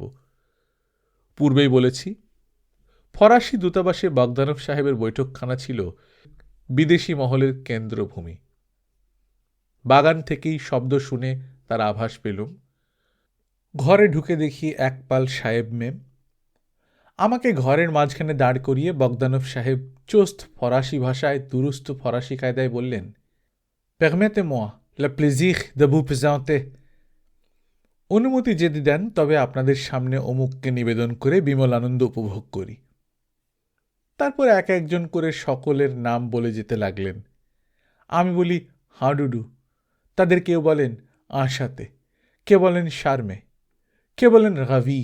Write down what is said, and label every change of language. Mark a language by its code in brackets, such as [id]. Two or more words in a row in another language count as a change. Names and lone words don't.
[bn] পূর্বেই বলেছি, ফরাসি দূতাবাসে বগদানভ সাহেবের বৈঠকখানা ছিল বিদেশি মহলের কেন্দ্রভূমি। বাগান থেকেই শব্দ শুনে তার আভাস পেলুম। ঘরে ঢুকে দেখি একপাল সাহেব মেম। আমাকে ঘরের মাঝখানে দাঁড় করিয়ে বগদানভ সাহেব চোস্ত ফরাসি ভাষায় দুরুস্ত ফরাসি কায়দায় বললেন, [fr] Permettez-moi le plaisir de vous présenter। [bn] অনুমতি যদি দেন তবে আপনাদের সামনে অমুককে নিবেদন করে বিমল আনন্দ উপভোগ করি। তারপর এক একজন করে সকলের নাম বলে যেতে লাগলেন। আমি বলি হাঁডুডু, তাদের কেউ বলেন আশাতে, কেউ বলেন শারমে, কেউ বলেন রাভি।